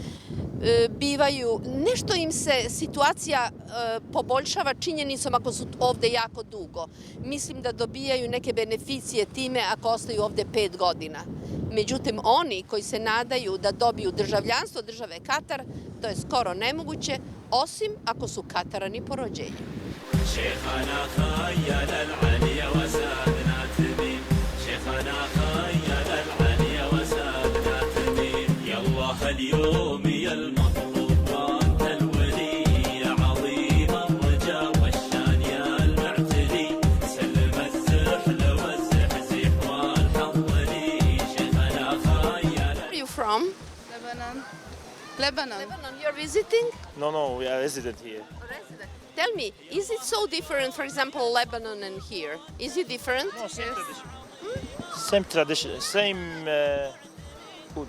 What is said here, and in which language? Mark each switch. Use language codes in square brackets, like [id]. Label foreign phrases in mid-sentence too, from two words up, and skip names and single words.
[sr] Nešto im se situacija poboljšava činjenicom ako su ovde jako dugo. Mislim da dobijaju neke beneficije time ako ostaju ovde 5 godina. Međutim, oni koji se nadaju da dobiju državljanstvo države Katar, to je skoro nemoguće, osim ako su Katarani po rođenju. [ar] اليوم يا المطلوب وانت الولي يا عظيم الرجا والشان يا المعتلي سلم الزحل والزحزح والحضري شيخنا خيال. [en] Where are you from? Lebanon. Lebanon. You're visiting? No, we are resident here. Resident. Tell me, is it so different, for example, Lebanon and here? Is it different? No, same tradition. Same tradition, same food.